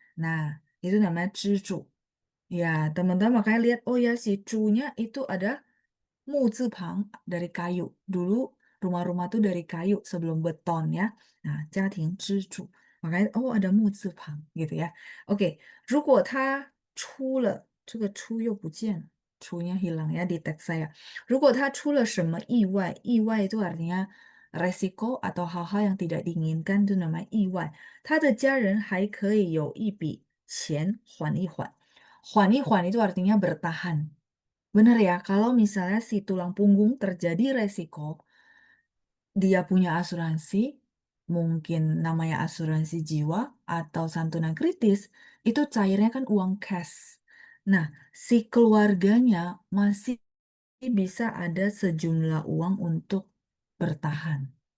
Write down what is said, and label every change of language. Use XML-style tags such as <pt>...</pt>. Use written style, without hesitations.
<id>Nah, itu namanya 支柱. Ya, teman-teman makanya lihat, oh ya si cu-nya itu ada 木字旁 dari kayu. Dulu rumah-rumah tuh dari kayu sebelum beton ya.</id> <zh>Nah, 家庭支柱.</zh> <id>Makanya, oh ada 木字旁 gitu ya. Oke,</id> <zh>如果他出了，这个出又不见了，</zh> <id>出nya hilang ya di teks saya.</id> <zh>如果他出了什么意外，意外</zh> <id>itu artinya resiko atau hal-hal yang tidak diinginkan itu namanya</id> <zh>意外。他的家人还可以有一笔钱缓一缓。缓一缓</zh> <id>itu artinya bertahan. Bener ya, kalau misalnya si tulang punggung terjadi resiko, dia punya asuransi, mungkin namanya asuransi jiwa atau santunan kritis, itu cairnya kan uang cash. Nah, si keluarganya masih bisa ada sejumlah uang untuk bertahan.</id>